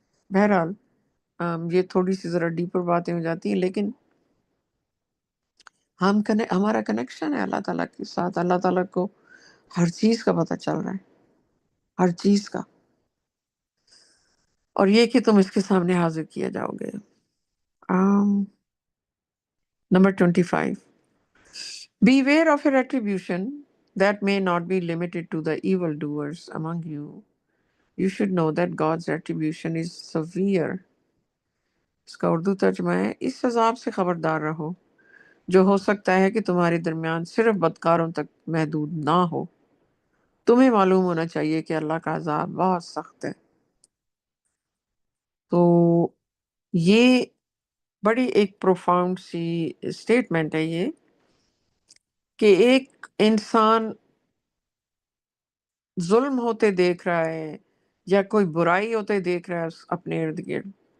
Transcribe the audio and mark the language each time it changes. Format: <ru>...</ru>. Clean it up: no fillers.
<ur>بہرحال یہ تھوڑی سی ذرا ڈیپر باتیں ہو جاتی ہیں، لیکن ہمارا کنیکشن ہے اللہ تعالیٰ کے ساتھ. اللہ تعالیٰ کو ہر چیز کا پتہ چل رہا ہے، ہر چیز کا. اور یہ کہ تم اس کے سامنے حاضر کیا جاؤ گے. Number 25.</ur> <en>Beware of a retribution that may not be limited to the evildoers among you. You should know that God's retribution is severe.</en> <ur>اس کا اردو ترجمہ ہے، اس عذاب سے خبردار رہو جو ہو سکتا ہے کہ تمہارے درمیان صرف بدکاروں تک محدود نہ ہو. تمہیں معلوم ہونا چاہیے کہ اللہ کا عذاب بہت سخت ہے. تو یہ بڑی ایک پروفاؤنڈ سی اسٹیٹمنٹ ہے یہ، کہ ایک انسان ظلم ہوتے دیکھ رہا ہے یا کوئی برائی ہوتے دیکھ رہا ہے اپنے ارد گرد،</ur>